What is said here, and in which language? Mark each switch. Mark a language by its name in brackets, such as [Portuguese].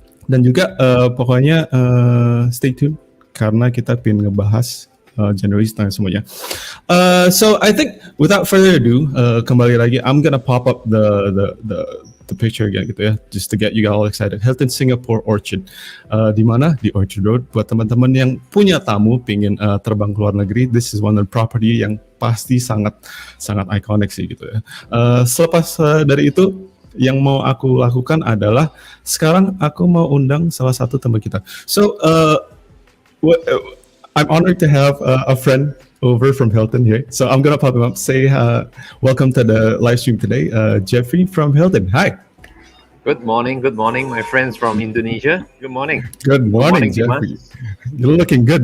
[Indonesian] Dan juga pokoknya [English] stay tuned [Indonesian] karena kita pengen ngebahas Januari tentang semuanya. [English] So I think without further ado, [Indonesian] kembali lagi, [English] I'm gonna pop up the picture again [Indonesian] gitu ya, [English] just to get you all excited. [Indonesian] Hilton Singapore Orchard, di mana? Di Orchard Road. Buat teman-teman yang punya tamu pingin terbang ke luar negeri, [English] this is one of the property [Indonesian] yang pasti sangat iconic sih gitu ya. Selepas dari itu, yang mau aku lakukan adalah sekarang aku mau undang salah satu teman kita. [English] So I'm honored to have a friend over from Hilton here. So I'm gonna pop him up. Say welcome to the live stream today, Jeffrey from Hilton. Hi. Good morning, my friends from Indonesia. Good morning. Good morning, Jeffrey. You're looking good.